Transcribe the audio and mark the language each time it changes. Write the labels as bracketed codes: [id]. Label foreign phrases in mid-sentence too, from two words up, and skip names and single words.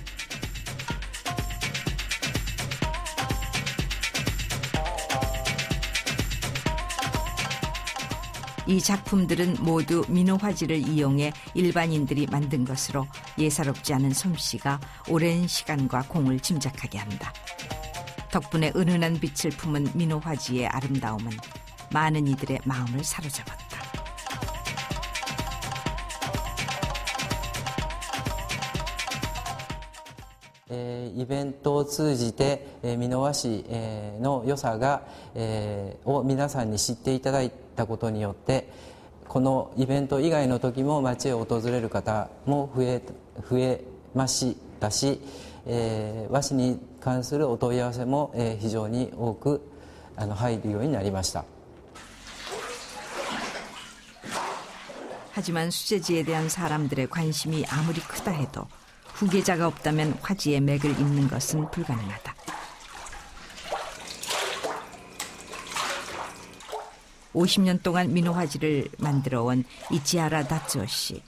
[ko] 이 작품들은 모두 민호화지를 이용해 일반인들이 만든 것으로 예사롭지 않은 솜씨가 오랜 시간과 공을 짐작하게 한다. 덕분에 은은한 빛을 품은 민호화지의 아름다움은 많은 이들의 마음을 사로잡았다. [ja] イベントを通じて美濃和紙の良さを皆さんに知っていただいたことによってこのイベント以外の時も町を訪れる方も増えましたし和紙に関するお問い合わせも非常に多く入るようになりました。 [ko] 하지만 수제지에 대한 사람들의 관심이 아무리 크다 해도 후계자가 없다면 화지의 맥을 잇는 것은 불가능하다. (50년) 동안 민호화지를 만들어온 이치하라 다츠오 씨.